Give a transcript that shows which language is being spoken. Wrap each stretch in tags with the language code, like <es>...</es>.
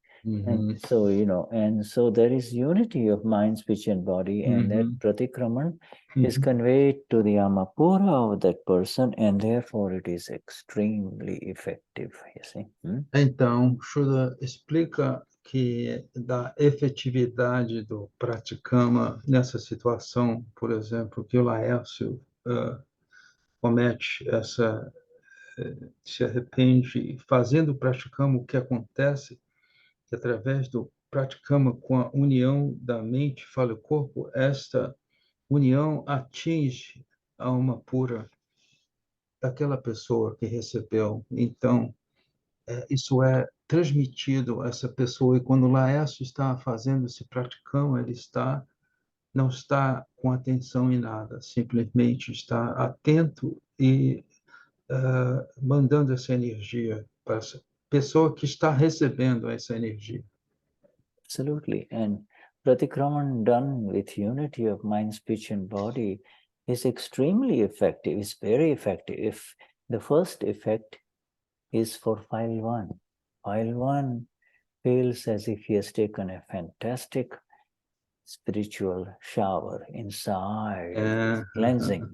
<en>And so, and so there is unity of mind, speech, and body, and that pratikraman is conveyed to the amapura of that person, and therefore it is extremely effective, you see.</en> <pt>Então, Shuddha explica que da efetividade do praticama nessa situação, por exemplo, que o Laércio comete se arrepende, fazendo o praticama, o que acontece que através do praticama com a união da mente, fala o corpo, esta união atinge a alma pura daquela pessoa que recebeu. Então, isso é transmitido a essa pessoa, e quando o Laércio está fazendo esse praticama, ele não está com atenção em nada, simplesmente está atento e mandando essa energia para essa pessoa que está recebendo essa energia.</pt> <en>Absolutely. And pratikraman done with unity of mind, speech, and body is extremely effective. It's very effective. If the first effect is for file 1. File 1 feels as if he has taken a fantastic spiritual shower inside. Cleansing.</en>